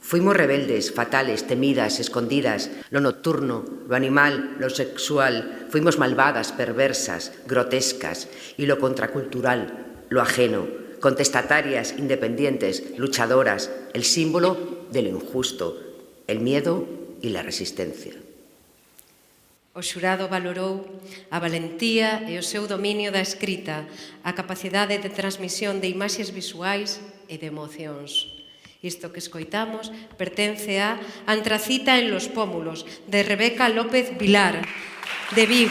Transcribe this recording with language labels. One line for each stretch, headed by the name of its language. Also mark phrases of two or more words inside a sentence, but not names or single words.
Spanish: Fuimos rebeldes, fatales, temidas, escondidas, lo nocturno, lo animal, lo sexual. Fuimos malvadas, perversas, grotescas, y lo contracultural, lo ajeno, contestatarias, independientes, luchadoras, el símbolo de lo injusto, el miedo y la resistencia.
Galician: O xurado valorou a valentía e o seu dominio da escrita, a capacidade de transmisión de imaxes visuais e de emocións. Isto que escoitamos pertence a Antracita en los pómulos, de Rebeca López Vilar, de Vigo.